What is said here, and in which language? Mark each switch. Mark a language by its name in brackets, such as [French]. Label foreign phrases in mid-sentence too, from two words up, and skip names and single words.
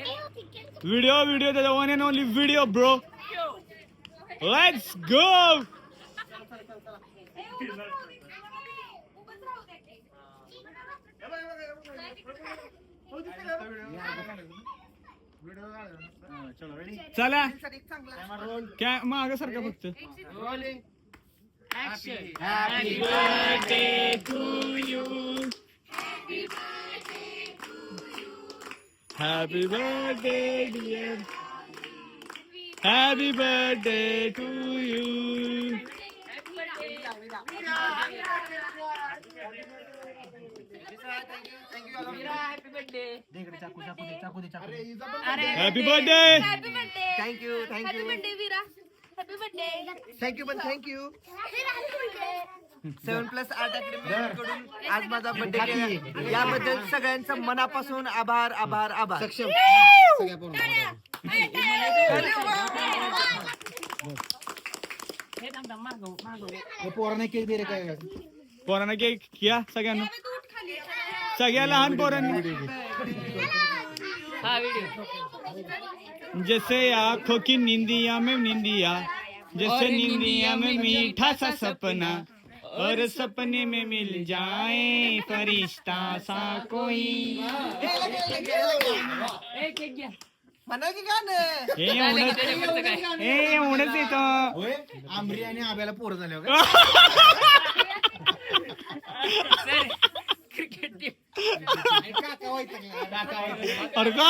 [Marathi] व्हिडिओ त्याचा [English] one and only video bro let's go [Marathi] चला काय माग सारखा फक्त [English] happy birthday to you happy birthday dear happy birthday to you happy birthday happy birthday [Marathi] थँक्यू पण थँक्यू 7+ आर्ट अकॅडमी कडून आज माझा बर्थडे केला याबद्दल सगळ्यांचं मनापासून आभार सक्षम हे थांब मागव पोराने केक दे रे काय पोरांना केक घ्या सगळ्यांना, सगळ्या लहान पोरांनी. [Hindi] जैसे आँखों की निंदिया में निंदिया, जैसे निंदिया में मीठा सा सपना, और सपने में मिल जाए फरिश्ता सा कोई. [Marathi] एवढंच येतं. आंबरी आणि आब्याला पोरं झाले अरे का